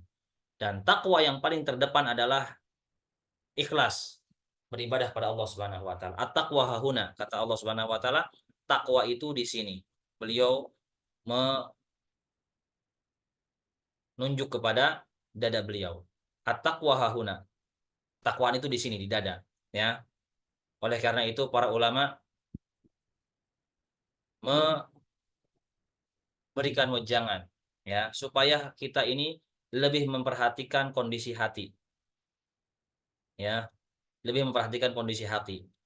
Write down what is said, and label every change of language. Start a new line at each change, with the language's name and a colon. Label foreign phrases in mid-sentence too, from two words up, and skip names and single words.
Indonesian: Dan takwa yang paling terdepan adalah ikhlas beribadah pada Allah
Arabic: سبحانه وتعالى. التقوى هاهنا,
Indonesian: kata Allah
Arabic: سبحانه وتعالى,
Indonesian: takwa itu di sini. Beliau menunjuk kepada dada beliau.
Arabic: التقوى هاهنا.
Indonesian: Takwaan itu di sini di dada, ya. Oleh karena itu para ulama memberikan wejangan, ya, supaya kita ini lebih memperhatikan kondisi hati, ya, lebih memperhatikan kondisi hati.